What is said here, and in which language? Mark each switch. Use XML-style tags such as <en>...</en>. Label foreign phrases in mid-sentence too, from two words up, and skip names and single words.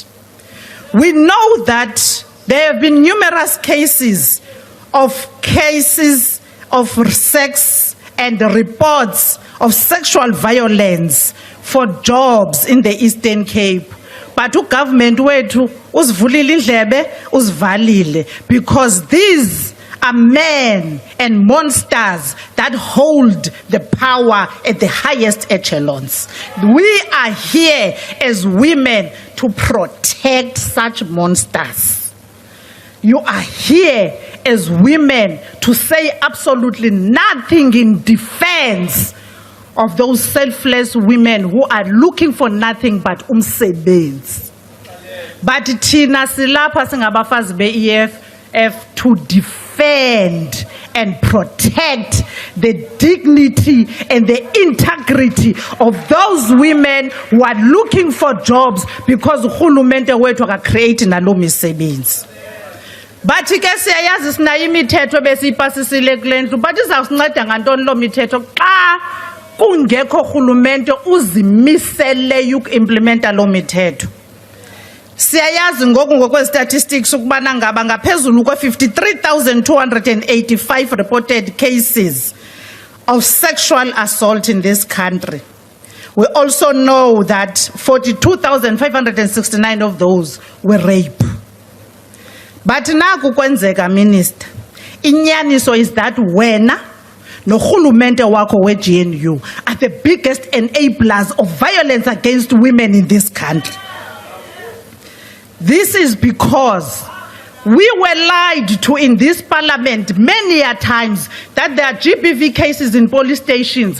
<en>We know that there have been numerous cases of sex and reports of sexual violence for jobs in the Eastern Cape. But government</en> <xh>wethu usivulile indlebe usivalile</xh> <en>because these are men and monsters that hold the power at the highest echelons. We are here as women to protect such monsters. You are here as women to say absolutely nothing in defense of those selfless women who are looking for nothing but umsebenzi. But</en> <xh>thina silapha singabafazi be-EFF</xh> <en>to defend and protect the dignity and the integrity of those women who are looking for jobs because</en> <xh>urhulumente wethu akacreate nalo misebenzi. But ke siyayazi sinayo imithetho besiyipasisile kule ndlu, but izawusinceda ngantoni lo mithetho xa kungekho urhulumente uzimiseleyo ukuimplementa lo mithetho. Siyayazi ngoku ngokwestatistics ukubana ngaba ngaphezulu kwe-53,285</xh> <en>reported cases of sexual assault in this country. We also know that 42,569 of those were rape. But</en> <xh>naku kwenzeka,</xh> <en>Minister, inyaniso is that</en> <xh>wena nohulumente wakho we-GNU</xh> <en>are the biggest enablers of violence against women in this country. This is because we were lied to in this parliament many a times that there are GBV cases in police stations.</en>